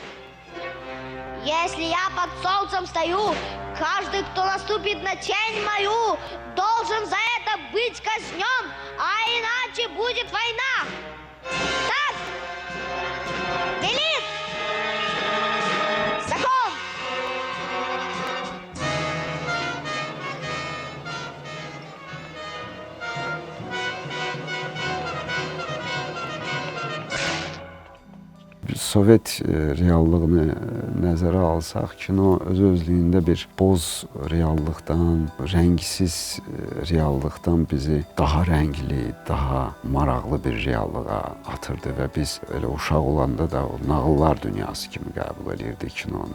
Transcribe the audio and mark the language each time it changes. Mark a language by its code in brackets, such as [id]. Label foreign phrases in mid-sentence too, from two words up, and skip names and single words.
[ru] Если я под солнцем стою, каждый, кто наступит на тень мою, должен за это быть казнен, а иначе будет война. Так? Велит! Закон! [az] Sovet reallığını nəzərə alsaq, kino öz-özlüyündə bir boz reallıqdan, rəngsiz reallıqdan bizi daha rəngli, daha maraqlı bir reallığa atırdı və biz elə uşaq olanda da o nağıllar dünyası kimi qəbul edirdik kinonu.